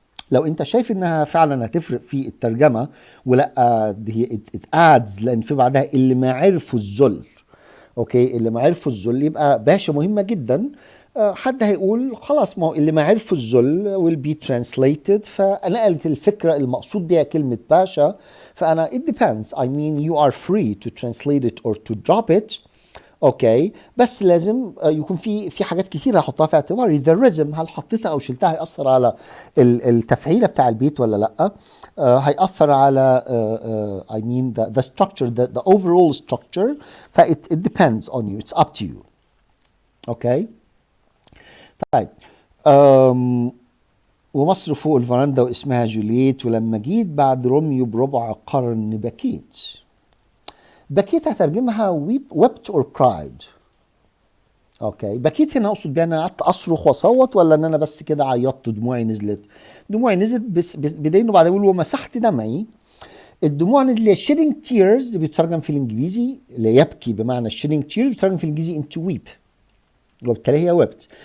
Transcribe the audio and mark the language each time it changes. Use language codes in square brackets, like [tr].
[ar] لو انت شايف انها فعلا هتفرق في الترجمه ولا هي [en] it adds، [ar] لان في بعدها اللي ما عرفوا الذل. اوكي اللي ما عرفوا الذل يبقى باشا مهمه جدا. حد هيقول خلاص ما هو اللي ما عرفوا الذل [en] will be translated، [ar] فنقلت الفكرة المقصود بها كلمة باشا، فأنا [en] it depends. I mean you are free to translate it or to drop it. [ar] اوكي، بس لازم يكون في حاجات كتير هحطها في اعتباري. the rhythm، هل حطيتها او شلتها هيأثر على التفعيلة بتاع البيت ولا لا؟ هيأثر على [en] I mean the structure, the overall structure. ف it depends on you, it's up to you. [ar] اوكي طيب. ومصر فوق الفرندا واسمها جوليت، ولما جيت بعد روميو بربع قرن بكيت. بكيت هترجمها [en] wept or cried. [ar] اوكي، بكيت هنا اقصد بيها ان انا قعدت اصرخ واصوت، ولا ان انا بس كده عيطت دموعي نزلت؟ دموعي نزلت بس بدين، وبعدين بقول ومسحت دمعي. الدموع نزلت [en] shedding tears [ar] بيترجم في الانجليزي يبكي، بمعنى shedding tears بيترجم في الانجليزي [en] into weep، [ar] وبالتالي هي wept.